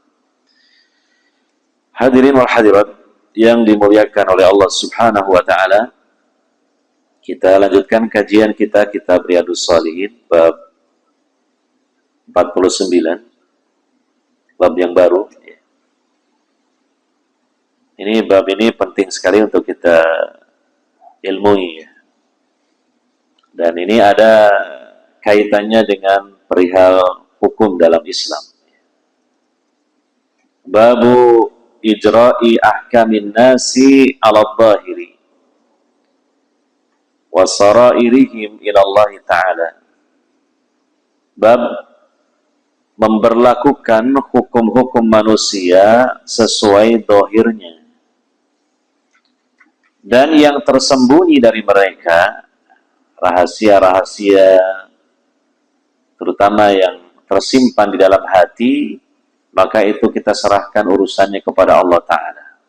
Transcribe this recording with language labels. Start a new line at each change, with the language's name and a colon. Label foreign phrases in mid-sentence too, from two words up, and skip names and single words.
Arabic: الحاضرين والحاضرات
Indonesian: yang dimuliakan oleh Allah
Arabic: سبحانه وتعالى,
Indonesian: kita lanjutkan kajian kita kitab Riyadhus Shalihin bab 49, bab yang baru. Ini bab ini penting sekali untuk kita ilmui, dan ini ada kaitannya dengan perihal hukum dalam Islam.
Arabic: باب إجراء أحكام الناس على ظاهرهم وسرائرهم إلى الله تعالى.
Indonesian: Bab memberlakukan hukum-hukum manusia sesuai dohirnya, dan yang tersembunyi dari mereka, rahasia-rahasia terutama yang tersimpan di dalam hati, maka itu kita serahkan urusannya kepada Allah Ta'ala.